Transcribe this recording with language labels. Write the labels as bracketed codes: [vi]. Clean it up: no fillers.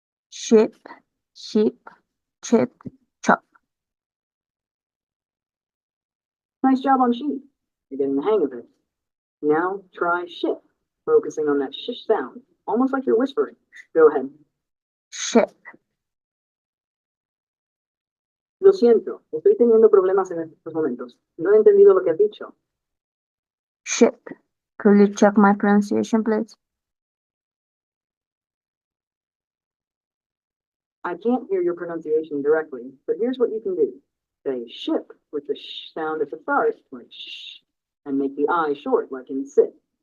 [en] Ship, sheep, chip, chop. Nice job on sheep. You're getting the hang of it. Now try ship, focusing on that shish sound, almost like you're whispering. Go ahead. Ship. [es] Lo siento, estoy teniendo problemas en estos momentos. No he entendido lo que has dicho. [en] Ship. Could you check my pronunciation, please? I can't hear your pronunciation directly, but here's what you can do. Say ship with the sh sound at the start, like sh, and make the I short, like in sit.